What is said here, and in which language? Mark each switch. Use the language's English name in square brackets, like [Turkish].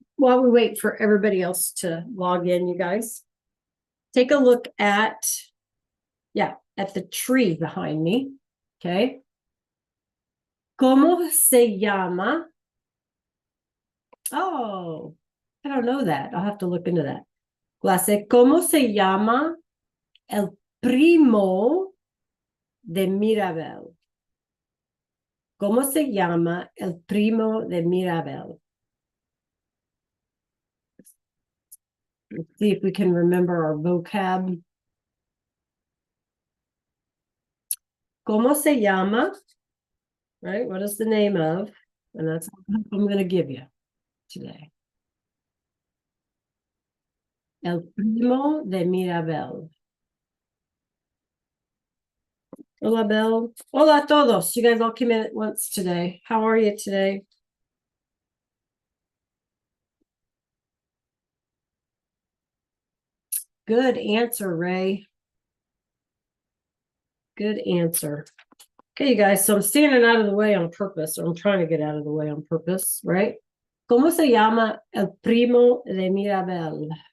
[English] While we wait for everybody else to log in, you guys, take a look at the tree behind me. Okay. [Spanish] ¿Cómo se llama? [English] Oh, I don't know that. I'll have to look into that. [Spanish] Clase, ¿cómo se llama el primo de Mirabel? ¿Cómo se llama el primo de Mirabel? [English] Let's see if we can remember our vocab. [Spanish] ¿Cómo se llama? [English] Right? What is the name of? And that's what I'm going to give you today. [Spanish] El primo de Mirabel. [English] Hola, Belle. [Spanish] Hola a todos. [English] You guys all came in at once today. How are you today? Good answer, Ray. Good answer. Okay, you guys, so I'm standing out of the way on purpose, or I'm trying to get out of the way on purpose, right? [Spanish] ¿Cómo se llama el primo de Mirabel?